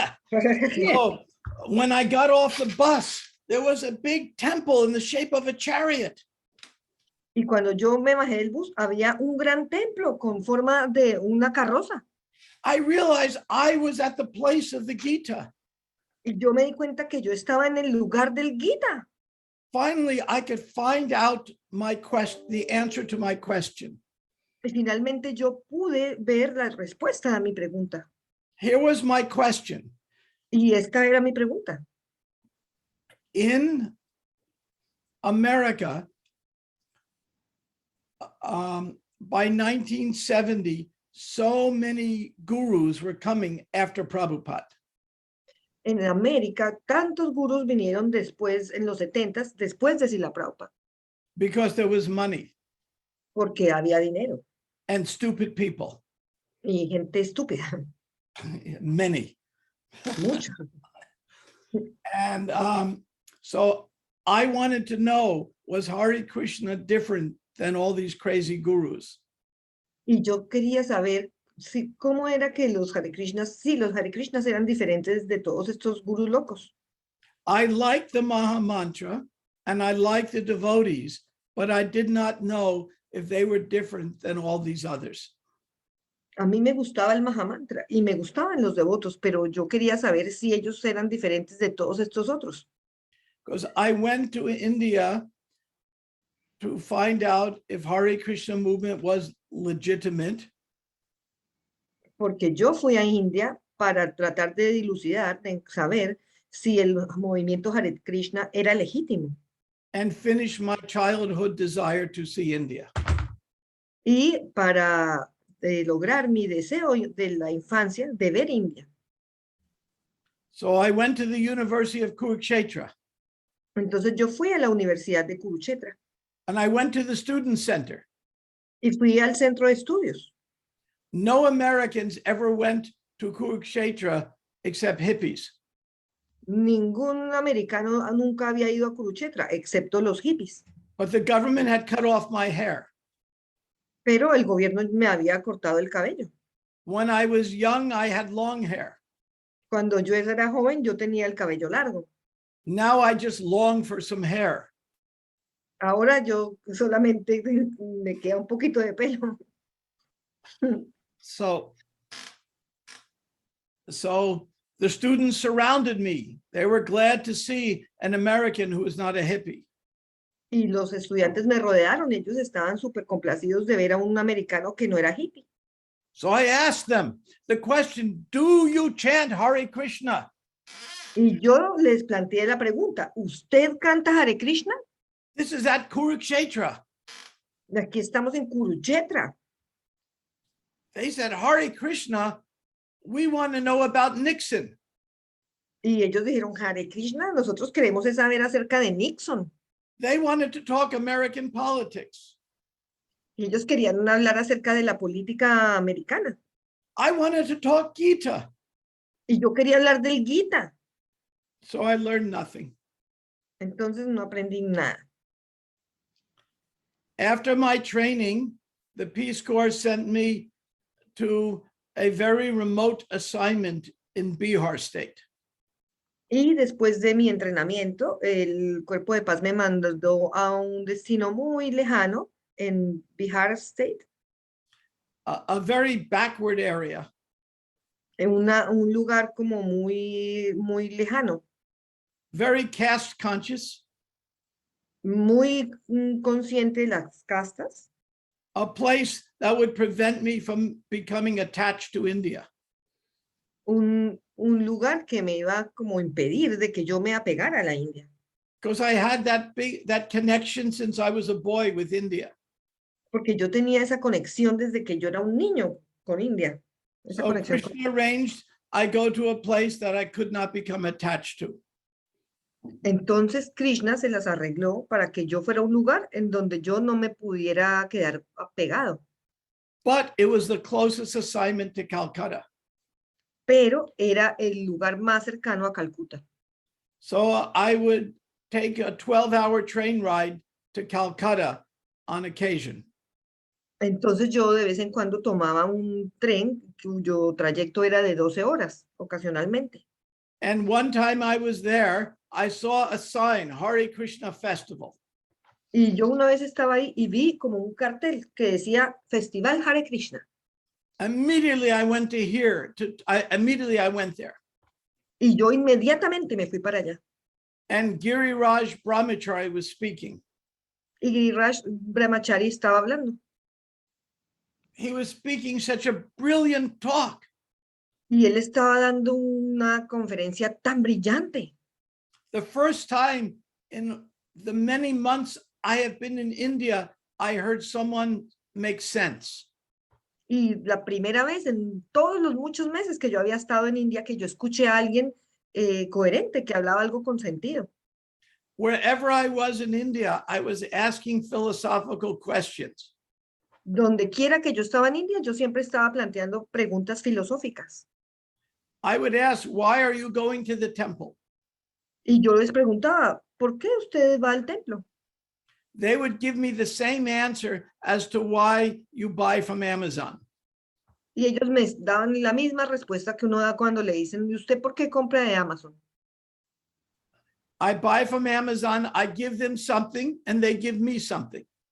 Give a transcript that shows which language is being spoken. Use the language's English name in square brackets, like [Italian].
[English] So when I got off the bus, there was a big temple in the shape of a chariot. [Spanish] Y cuando yo me bajé del bus, había un gran templo con forma de una carroza. [English] I realized I was at the place of the Gita. [Spanish] Y yo me di cuenta que yo estaba en el lugar del Gita. [English] Finally, I could find out the answer to my question. [Spanish] Y finalmente yo pude ver la respuesta a mi pregunta. [English] Here was my question. [Spanish] Y esta era mi pregunta. [English] In America, by 1970, so many gurus were coming after Prabhupada. [Spanish] En América, tantos gurús vinieron después, en los 70s, después de Srila Prabhupada, [English] Because there was money [Spanish] porque había dinero [English] and stupid people, [Spanish] y gente estúpida, [English] many. [Spanish] mucho. [English] And so I wanted to know, was Hare Krishna different than all these crazy gurus? [Spanish] Y yo quería saber si, cómo era que los Hare Krishnas, sí, los Hare Krishnas eran diferentes de todos estos gurús locos. [English] I liked the Maha Mantra and I liked the devotees, but I did not know if they were different than all these others. [Spanish] A mí me gustaba el Mahamantra y me gustaban los devotos, pero yo quería saber si ellos eran diferentes de todos estos otros. [English] Because I went to India to find out if Hare Krishna movement was legitimate. [Spanish] Porque yo fui a India para tratar de dilucidar, de saber si el movimiento Hare Krishna era legítimo. [English] And finish my childhood desire to see India. [Spanish] Y para lograr mi deseo de la infancia de ver India. [English] So I went to the University of Kurukshetra. [Spanish] Entonces yo fui a la Universidad de Kurukshetra [English] And I went to the Student Center. [Spanish] y fui al centro de estudios. [English] No Americans ever went to Kurukshetra except hippies. [Spanish] Ningún americano nunca había ido a Kurukshetra, excepto los hippies. [English] But the government had cut off my hair. [Spanish] Pero el gobierno me había cortado el cabello. [English] When I was young, I had long hair. [Spanish] Cuando yo era joven, yo tenía el cabello largo. [English] Now I just long for some hair. [Spanish] Ahora yo solamente me queda un poquito de pelo. [English] So the students surrounded me. They were glad to see an American who was not a hippie. [Spanish] Y los estudiantes me rodearon. Ellos estaban súper complacidos de ver a un americano que no era hippie. [English] So I asked them the question, do you chant Hare Krishna? [Spanish] Y yo les planteé la pregunta, ¿usted canta Hare Krishna? [English] This is at Kurukshetra. [Spanish] Aquí estamos en Kurukshetra. [English] They said, Hare Krishna, we want to know about Nixon. [Spanish] Y ellos dijeron, Hare Krishna, nosotros queremos es saber acerca de Nixon. [English] They wanted to talk American politics. [Spanish] Y ellos querían hablar acerca de la política americana. [English] I wanted to talk Gita. [Spanish] Y yo quería hablar del Gita. [English] So I learned nothing. [Spanish] Entonces no aprendí nada. [English] After my training, the Peace Corps sent me to a very remote assignment in Bihar State. [Spanish] Y después de mi entrenamiento, el Cuerpo de Paz me mandó a un destino muy lejano en Bihar State. [English] A very backward area. [Spanish] En un lugar como muy lejano. [English] Very caste conscious. [Spanish] Muy consciente de las castas. [English] A place that would prevent me from becoming attached to India. [Spanish] Un lugar que me iba como impedir de que yo me apegara a la India. [English] Because I had that connection since I was a boy with India. [Spanish] Porque yo tenía esa conexión desde que yo era un niño con India. Esa [English] So [Spanish] conexión [English] Krishna arranged I go to a place that I could not become attached to. [Spanish] Entonces Krishna se las arregló para que yo fuera a un lugar en donde yo no me pudiera quedar apegado. [English] But it was the closest assignment to Calcutta. [Spanish] Pero era el lugar más cercano a Calcuta. [English] So I would take a 12-hour train ride to Calcutta on occasion. [Spanish] Entonces yo de vez en cuando tomaba un tren cuyo trayecto era de 12 horas, ocasionalmente. [English] And one time I was there, I saw a sign, Hare Krishna Festival. [Spanish] Y yo una vez estaba ahí y vi como un cartel que decía Festival Hare Krishna. [English] Immediately I went I went there. [Spanish] Y yo inmediatamente me fui para allá. [English] And Giriraj Brahmachari was speaking. [Spanish] Y Giriraj Brahmachari estaba hablando. [English] He was speaking such a brilliant talk. [Spanish] Y él estaba dando una conferencia tan brillante. [English] The first time in the many months I have been in India, I heard someone make sense. [Spanish] Y la primera vez en todos los muchos meses que yo había estado en India que yo escuché a alguien coherente, que hablaba algo con sentido. [English] Wherever I was in India, I was asking philosophical questions. [Spanish] Donde quiera que yo estaba en India, yo siempre estaba planteando preguntas filosóficas. [English] I would ask, why are you going to the temple? [Spanish] Y yo les preguntaba, ¿por qué usted va al templo? [English] They would give me the same answer as to why you buy from Amazon. [Spanish] Y ellos me daban la misma respuesta que uno da cuando le dicen, ¿y usted por qué compra de Amazon? [English] I buy from Amazon, I give them something, and they give me something.